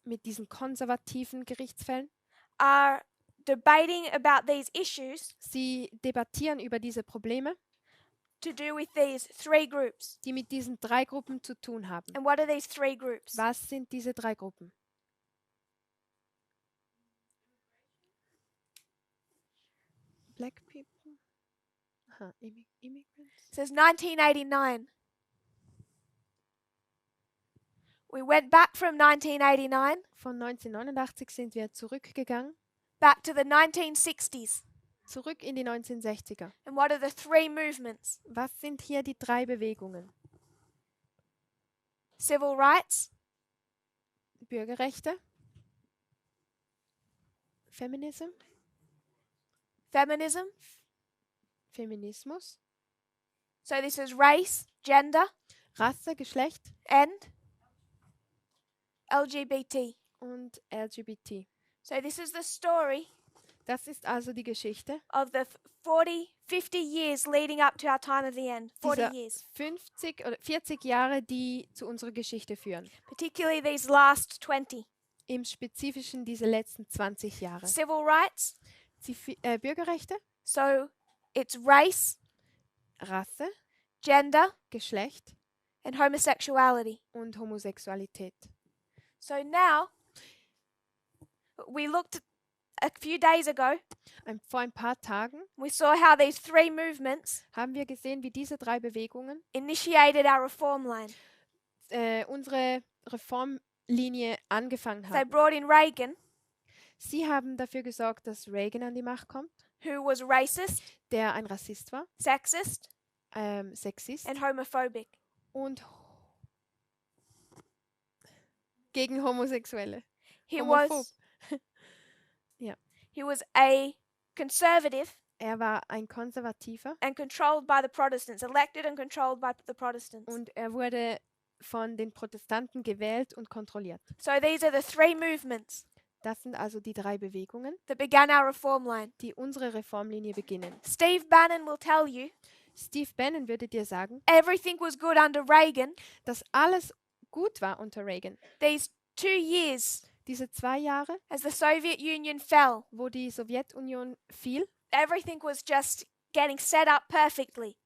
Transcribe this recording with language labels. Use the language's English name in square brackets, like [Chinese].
[German] mit diesen konservativen Gerichtsfällen. [English] are debating about these issues [German] Sie debattieren über diese Probleme, [English] to do with these three groups. [German] die mit diesen drei Gruppen zu tun haben. [English] And what are these three groups? [German] Was sind diese drei Gruppen? [English] Black people. Aha, immigrants. It says 1989. We went back from 1989 [German] Von 1989 sind wir zurückgegangen, [English] back to the 1960s. [German] zurück in die 1960er. [English] And what are the three movements? [German] Was sind hier die drei Bewegungen? [English] Civil rights, [German] Bürgerrechte, Feminism, [English] feminism. [German] Feminismus, [English] So this is race, gender, [German] Rasse, Geschlecht [English] and LGBT. [German] und LGBT. [English] So this is the story [German] Das ist also die Geschichte [English] of the 50 years leading up to our time of the end. 40 [German] dieser [English] years. [German] 50 oder 40 Jahre, die zu unserer Geschichte führen. [English] Particularly these last 20. [German] Im Spezifischen diese letzten 20 Jahre. [English] Civil rights. [German] Bürgerrechte, [English] So it's race, [German] Rasse, [English] gender, [German] Geschlecht [English] and homosexuality. [German] und Homosexualität. [English] So now we looked a few days ago. [German] Vor ein paar Tagen [English] We saw how these three movements [German] haben wir gesehen, wie diese drei Bewegungen [English] initiated our reform line. [German] unsere Reformlinie angefangen [English] They [German] haben. [English] brought in Reagan, [German] Sie haben dafür gesorgt, dass Reagan an die Macht kommt, [English] who was racist, [German] der ein Rassist war, [English] sexist, [German] Sexist [English] and homophobic. [German] und gegen Homosexuelle. [English] He [German] Homophob. [English] was he was a conservative [German] Er war ein Konservativer [English] and controlled by the Protestants, elected and controlled by the Protestants. [German] und er wurde von den Protestanten gewählt und kontrolliert. [English] So these are the three movements [German] Das sind also die drei Bewegungen, [English] that began our reform line. [German] die unsere Reformlinie beginnen. [English] Steve Bannon will tell you [German] Steve Bannon würde dir sagen, [English] everything was good under Reagan. [German] dass alles gut war unter Reagan. [English] These 2 years [German] Diese 2 Jahre, [English] as the Soviet Union fell, [German] wo die Sowjetunion fiel, [English] everything was just getting set up perfectly.